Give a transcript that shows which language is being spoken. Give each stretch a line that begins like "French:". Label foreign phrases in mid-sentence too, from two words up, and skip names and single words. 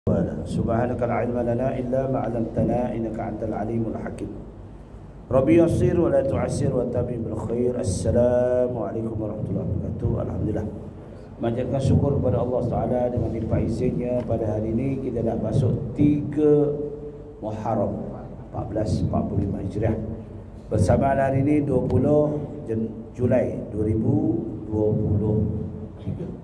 Arabic: سبحانك لا علم لنا إلا ما علمتنا إنك أنت العليم الحكيم. رب يسر ولا تعسر وتمم بالخير. السلام عليكم ورحمة الله وبركاته. Alhamdulillah.
Malay: Manjatkan syukur kepada Allah Taala dengan limpah izinnya pada hari ini kita dah masuk 3 Muharram 1445 Hijriah. Bersama hari ini 20 Julai 2023.